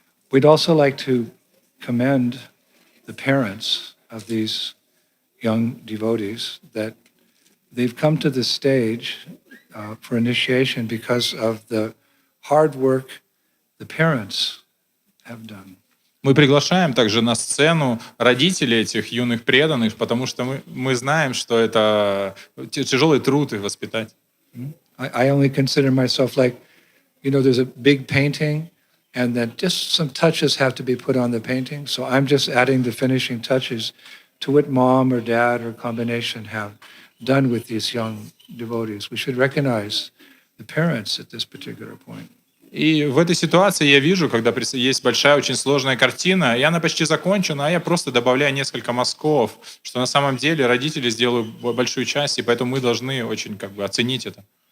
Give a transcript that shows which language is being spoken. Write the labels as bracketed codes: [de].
[en] We'd also like to commend the parents of these young devotees that they've come to this stage for initiation because of the hard work the parents have done. [ru] Мы приглашаем также на сцену родителей этих юных преданных, потому что мы знаем, что это тяжелый труд их воспитать. [en] I only consider myself like, there's a big painting and then just some touches have to be put on the painting. So I'm just adding the finishing touches to what mom or dad or combination have done with these young devotees. We should recognize the parents at this particular point. [ru] И в этой ситуации я вижу, когда есть большая, очень сложная картина, и она почти закончена, а я просто добавляю несколько мазков, что на самом деле родители сделают большую часть, и поэтому мы должны очень как бы оценить это.